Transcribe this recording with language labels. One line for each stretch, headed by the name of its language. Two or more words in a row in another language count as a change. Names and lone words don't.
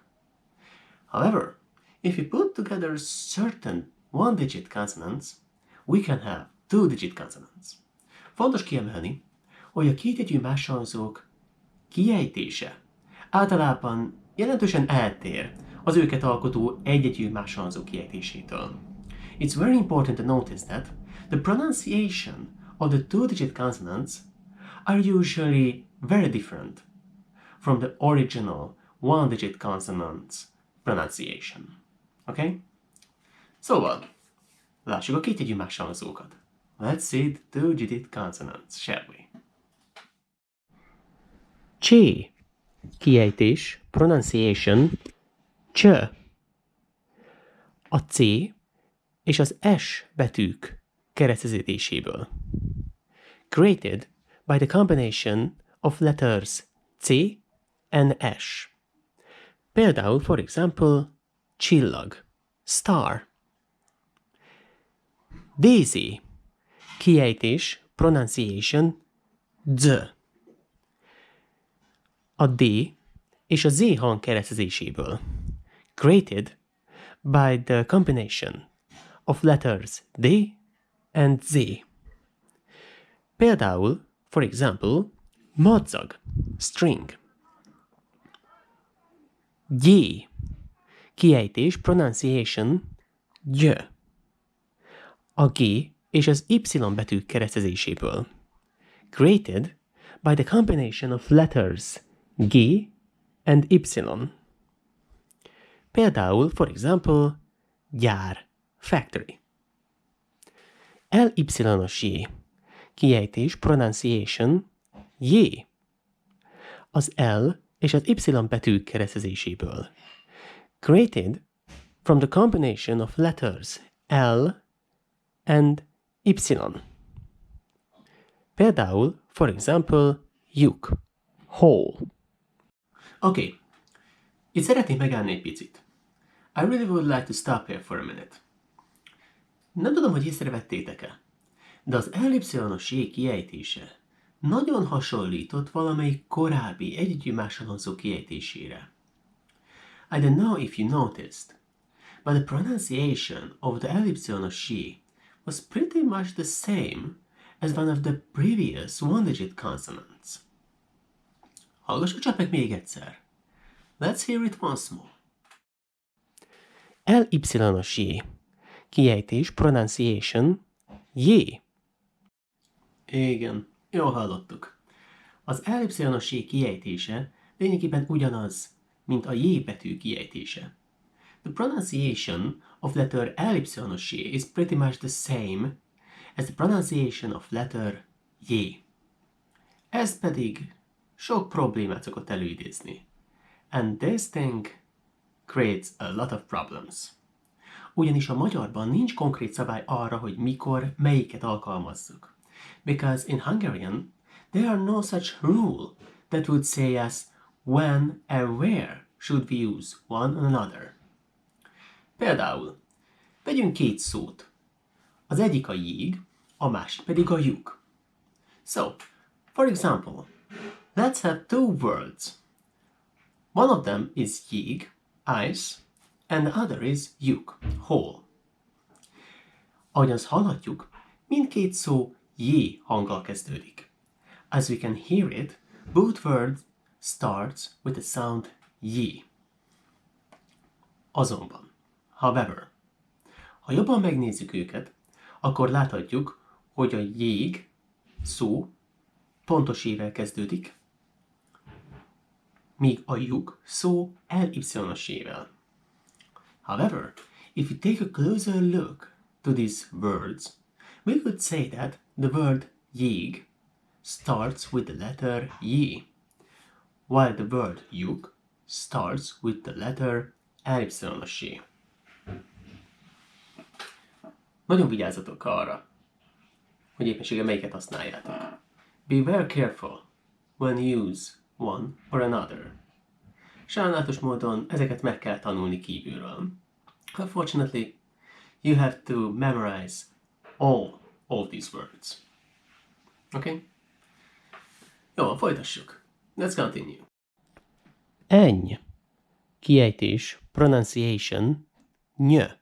English: However, if we put together certain one-digit consonants, we can have two-digit consonants.
Hungarian: Fontos kiemelni, hogy a kétjegyű mással hangzók kiejtése általában jelentősen eltér az őket alkotó egyjegyű mással hangzó kiejtésétől.
English: It's very important to notice that the pronunciation of the two-digit consonants are usually very different from the original one-digit consonants pronunciation. Okay?
Hungarian: Szóval, lássuk a kétjegyű mással hangzókat.
English: Let's see the two-digit consonants, shall we?
Hungarian: C. Kiejtés, pronunciation, cs. A C és az S betűk kereszteződéséből.
English: Created by the combination of letters C and S. Például, for example,
Hungarian: csillag, star. Daisy. Kiejtés, pronunciation, Z. A D és a Z hang keresztezéséből.
English: Created by the combination of letters D and Z.
Hungarian: Például,
English: for example,
Hungarian: madzag, string. G. Kiejtés, pronunciation, Gy. A G és az Y betűk keresztezéséből.
English: Created by the combination of letters G and Y. Például, for example,
Hungarian: gyár, factory. LY-os J. Kiejtés, pronunciation, J. Az L és az Y betűk keresztezéséből.
English: Created from the combination of letters L and Y. Például, for example,
Hungarian: lyuk, hole. Oké, itt szeretnék megállni egy picit.
English: I really would like to stop here for a minute.
Hungarian: Nem tudom, hogy észrevettétek-e, de az LY-os J kiejtése nagyon hasonlított valamelyik korábbi egyegyű mással hangzó kiejtésére.
English: I don't know if you noticed, but the pronunciation of the LY-os J was pretty much the same as one of the previous one-digit consonants.
Hungarian: Hallgassuk csak meg még egyszer.
English: Let's hear it once more.
Hungarian: LY-os J. Kiejtés, pronunciation, Jé. Igen, jól hallottuk. Az ellipszonos J kiejtése lényegében ugyanaz, mint a J betű kiejtése.
English: The pronunciation of letter ellipsonos J is pretty much the same as the pronunciation of letter J.
Hungarian: Ez pedig sok problémát szokott előidézni.
English: And this thing creates a lot of problems.
Hungarian: Ugyanis a magyarban nincs konkrét szabály arra, hogy mikor melyiket alkalmazzuk.
English: Because in Hungarian, there are no such rule that would say us when and where should we use one another.
Hungarian: Például, vegyünk két szót. Az egyik a jég, a másik pedig a lyuk.
English: So, for example, let's have two words. One of them is jég, ice, and the other is lyuk, hole.
Hungarian: Ahogyan azt hallhatjuk, mindkét szó j hanggal kezdődik.
English: As we can hear it, both words starts with the sound j.
Hungarian: Azonban, however, ha jobban megnézzük őket, akkor láthatjuk, hogy a jég szó pontos jével kezdődik, míg a lyuk szó ellipszonos jével.
English: However, if we take a closer look to these words, we could say that the word jég starts with the letter j, while the word lyuk starts with the letter ellipszonos j.
Hungarian: Nagyon vigyázzatok arra, hogy éppenséggel melyiket használjátok.
English: Be very careful when you use one or another.
Hungarian: Sajnálatos módon ezeket meg kell tanulni kívülről.
English: Unfortunately, you have to memorize all of these words.
Hungarian: Okay? Jó, folytassuk.
English: Let's continue.
Hungarian: Eny. Kiejtés, pronunciation, ny.